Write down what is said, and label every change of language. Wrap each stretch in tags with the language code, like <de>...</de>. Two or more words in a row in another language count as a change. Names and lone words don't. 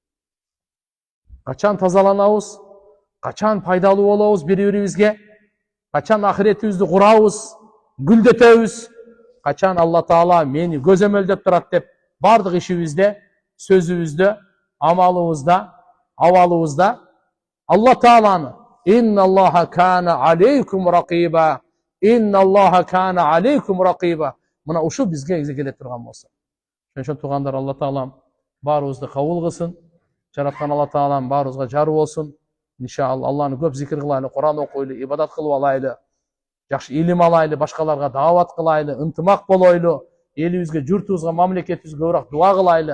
<ky>Качан тазаланабыз? Качан пайдалуу болобуз бири-бирибизге? Качан ахиретибизди курабыз, гүлдөтөбүз? Качан Алла Таала мени көзөмөлдөп турат деп бардык ишибизде, сөзүбүздө, амалыбызда, абалыбызда Алла Тааланы</ky> <ar>إن الله كان عليكم رقيبا. إن الله كان عليكم رقيبا.</ar> <ky>Мына ушу бизге келе турган болсо. Ошон туугандар, Алла Таалам баарыбызды кабыл кылсын. Жараткан Алла Таалам баарыбызга жар болсун. Иншалла Алланы көп зикир кылайлы, Куран окуйлу, ибадат кылып алайлы. Жакшы илим алайлы, башкаларга даават кылайлы, ынтымак болойлу, элибизге, журтубузга, мамлекетибизге көбүрөөк дуа кылайлы.</ky>